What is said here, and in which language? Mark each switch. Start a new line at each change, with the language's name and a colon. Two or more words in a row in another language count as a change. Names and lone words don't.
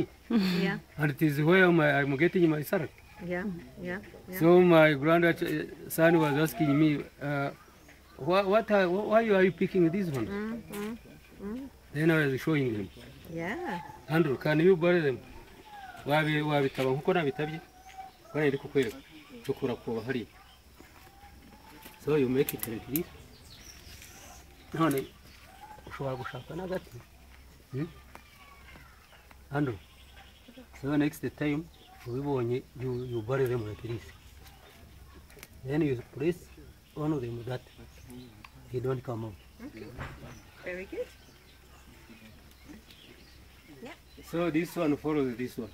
English: Yeah. And it is where I'm getting my salary. Yeah. Yeah. Yeah. So my grandson was asking me, why are you picking this one? Then I was showing him. Yeah. Andrew, can you bury them?
Kinyarwanda: Wabitaba nkuko nabitabye ko ndi kukwereka cukura ko hari.
English: So you make it like this.
Kinyarwanda: None ushobora gushaka n'agati.
English: Andrew, so next time ubibonye you bury them like this. Then you press one of them that he don't come out. Okay. Very good. So this one follows this one.